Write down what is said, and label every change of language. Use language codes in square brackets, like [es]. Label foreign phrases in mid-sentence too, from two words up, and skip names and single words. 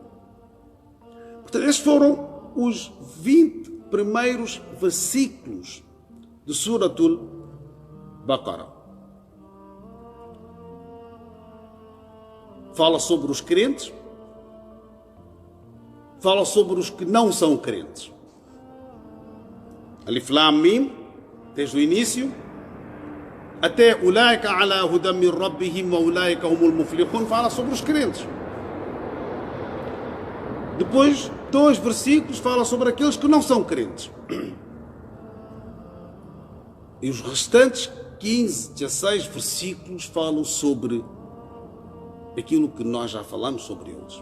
[pt] Portanto, estes foram os 20 primeiros versículos de Suratul Baqarah. Fala sobre os crentes, fala sobre os que não são crentes. [ar] Alif Lam Mim, [pt] desde o início, até [ar] Ulaika ala hudam min rabbihim wa ulaika humul muflihun, [pt] fala sobre os crentes. Depois, 2 versículos fala sobre aqueles que não são crentes. E os restantes 15, 16 versículos falam sobre aquilo que nós já falamos sobre eles.